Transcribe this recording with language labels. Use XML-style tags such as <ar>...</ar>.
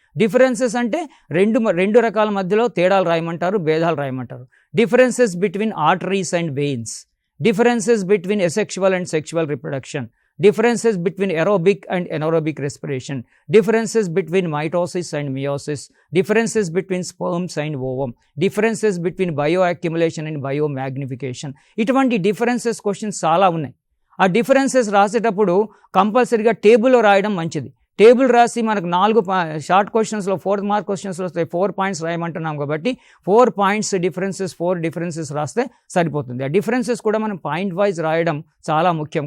<te>Differences అంటే రెండు రకాల మధ్యలో తేడాలు రాయమంటారు, భేదాలు రాయమంటారు.</te> <en>Differences between arteries and veins, differences between asexual and sexual reproduction, differences between aerobic and anaerobic respiration, differences between mitosis and meiosis, differences between sperms and ovum, differences between bioaccumulation and biomagnification.</en> <te>ఇటువంటి differences questions చాలా ఉన్నాయి. ఆ differences రాసేటప్పుడు కంపల్సరీగా టేబుల్లో రాయడం మంచిది. Table రాసి మనకు 4 షార్ట్ క్వశ్చన్స్లో 4 మార్క్ క్వశ్చన్స్లో వస్తాయి. 4 పాయింట్స్ రాయమంటున్నాం కాబట్టి 4 పాయింట్స్ డిఫరెన్సెస్ రాస్తే సరిపోతుంది. ఆ డిఫరెన్సెస్ కూడా మనం పాయింట్ వైజ్ రాయడం చాలా ముఖ్యం.</te>